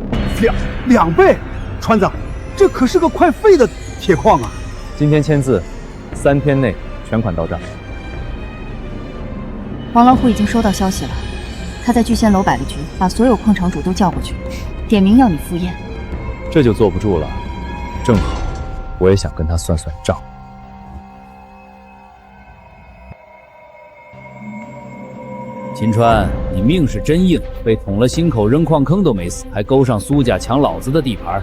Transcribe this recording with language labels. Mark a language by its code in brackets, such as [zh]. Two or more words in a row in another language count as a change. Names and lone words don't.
[zh] 兩倍，川子。這可是個快廢的鐵礦啊！今天簽字，3天內全款到賬。王老虎已經收到消息了，他在聚仙樓擺了局，把所有礦場主都叫過去，點名要你赴宴。這就坐不住了，正好我也想跟他算算賬。秦川，你命是真硬，被捅了心口扔礦坑都沒死，還勾上蘇家搶老子的地盤。